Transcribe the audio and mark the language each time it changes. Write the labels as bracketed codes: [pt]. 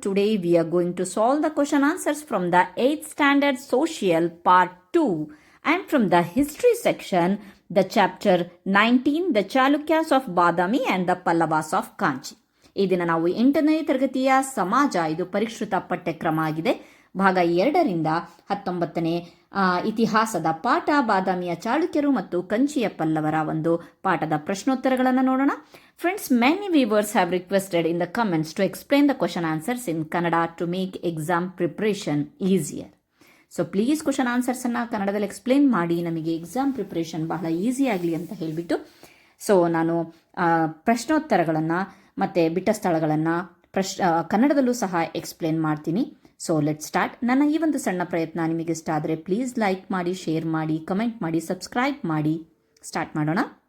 [en] Today we are going to solve the question answers from the 8th standard social part 2 and from the history section the chapter 19 the Chalukyas of Badami and the Pallavas of Kanchi. [kn] ಈ ದಿನ ನಾವು 8ನೇ ತರಗತಿಯ ಸಮಾಜ ಇದು ಪರಿಷ್ಕೃತ ಪಠ್ಯಕ್ರಮ ಆಗಿದೆ. ಭಾಗ 2ರಿಂದ 19ನೇ ಇತಿಹಾಸದ ಪಾಠ ಬಾದಾಮಿಯ ಚಾಳುಕ್ಯರು ಮತ್ತು ಕಂಚಿಯ ಪಲ್ಲವರ ಒಂದು ಪಾಠದ ಪ್ರಶ್ನೋತ್ತರಗಳನ್ನು ನೋಡೋಣ. [en] Friends, many viewers have requested in the comments to explain the question answers in Kannada to make exam preparation easier. So please question answers [kn] ಅನ್ನು ಕನ್ನಡದಲ್ಲಿ ಎಕ್ಸ್ಪ್ಲೇನ್ ಮಾಡಿ ನಮಗೆ ಎಕ್ಸಾಮ್ ಪ್ರಿಪ್ರೇಷನ್ ಬಹಳ ಈಸಿ ಆಗಲಿ ಅಂತ ಹೇಳಿಬಿಟ್ಟು ಸೊ ನಾನು ಪ್ರಶ್ನೋತ್ತರಗಳನ್ನು ಮತ್ತು ಬಿಟ್ಟ ಸ್ಥಳಗಳನ್ನು ಕನ್ನಡದಲ್ಲೂ ಸಹ ಎಕ್ಸ್ಪ್ಲೇನ್ ಮಾಡ್ತೀನಿ. [en] So let start. [kn] ನನ್ನ ಈ ಒಂದು ಸಣ್ಣ ಪ್ರಯತ್ನ ನಿಮಗೆ ಇಷ್ಟ ಆದರೆ ಪ್ಲೀಸ್ ಲೈಕ್ ಮಾಡಿ, ಶೇರ್ ಮಾಡಿ, ಕಮೆಂಟ್ ಮಾಡಿ, ಸಬ್ಸ್ಕ್ರೈಬ್ ಮಾಡಿ. ಸ್ಟಾರ್ಟ್ ಮಾಡೋಣ.